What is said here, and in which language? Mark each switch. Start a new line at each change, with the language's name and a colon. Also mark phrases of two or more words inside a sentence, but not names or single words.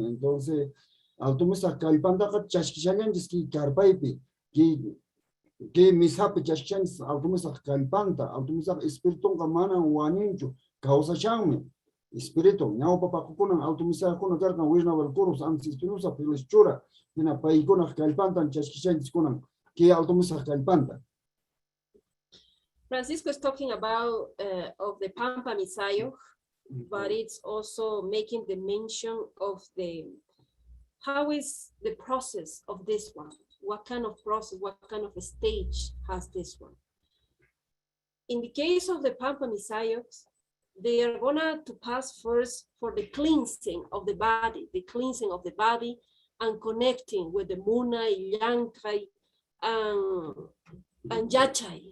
Quechua: Entonces, Alto-Misa kallpantaqa chashkishallanchis ki karpaypi, ki misapi chashkishanchis Alto-Misa kallpanta, Alto-Misa espiritunqa mana waninchu, kawsashanmi. Espiritu, ñawpa paqukunan Alto-Misakuna karkan Wirnawal Kurus, Antispinusa, Pilischura, hina paykunaq kallpantan chashkishanchis kunan, ki Alto-Misa kallpanta.
English: Francisco is talking about of the Pampa Mesaiok, but it's also making the mention of how is the process of this one? What kind of process, what kind of a stage has this one? In the case of the Pampa Mesaioks, they are gonna to pass first for the cleansing of the body and connecting with the Munay, Llankay, and Yachay.